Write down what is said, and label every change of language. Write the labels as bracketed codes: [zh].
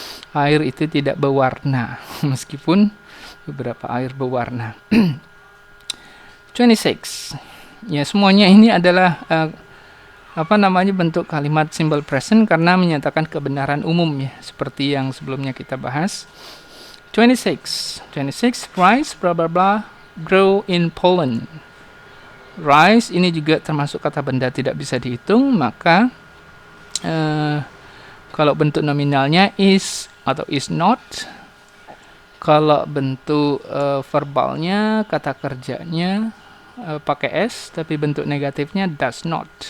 [id] Air itu tidak berwarna, meskipun beberapa air berwarna. 26. Ya, semuanya ini adalah bentuk kalimat simple present karena menyatakan kebenaran umum ya, seperti yang sebelumnya kita bahas. 26. [en] Rice blah blah blah grow in Poland. [id] Rice ini juga termasuk kata benda tidak bisa dihitung, maka kalau bentuk nominalnya is atau is not. Kalau bentuk verbalnya, kata kerjanya pakai s, tapi bentuk negatifnya does not.